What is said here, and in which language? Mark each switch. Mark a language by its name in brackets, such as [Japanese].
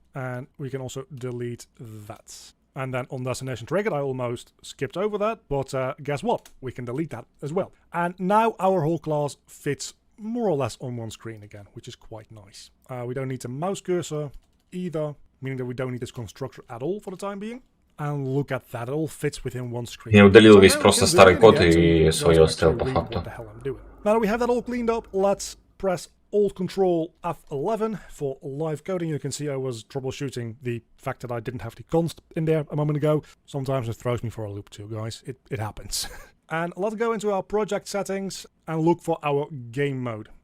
[English] And we can also delete that. And then on destination triggered, I almost skipped over that, but guess what? We can delete that as well. And now our whole class fits more or less on one screen again, which is quite nice. We don't need the mouse cursor either, meaning that we don't need this constructor at all for the time being. And look at that, it all fits within one screen. [Russian] Я удалил весь просто старый код и свой оставил по факту. [English] Now that we have that all cleaned up, let's press Alt-Control F11 for live coding. You can see I was troubleshooting the fact that I didn't have the const in there a moment ago. Sometimes it throws me for a loop too, guys. It happens. And let's go into our project settings and look for our game mode.